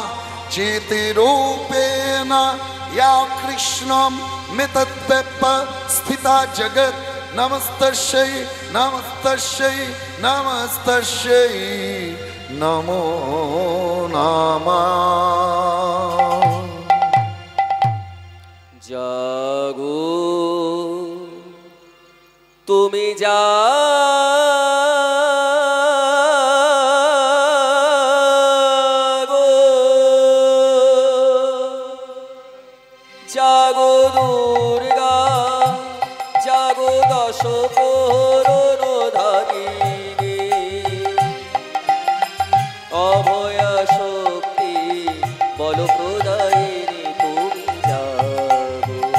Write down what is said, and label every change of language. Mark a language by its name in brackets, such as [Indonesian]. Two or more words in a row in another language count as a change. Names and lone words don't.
[Sanskrit] चेतिरूपेण या कृष्णं मितद्व्यवस्थिता जगत् नमस्तस्यै नमस्तस्यै नमस्तस्यै নমো নমঃ। [Bangla] জাগো তুমি জাগো, জাগো দুর্গা, জাগো দশ প্রহরধারিণী, অভয়া শক্তি বল প্রদায়িনী তুমি জাগো,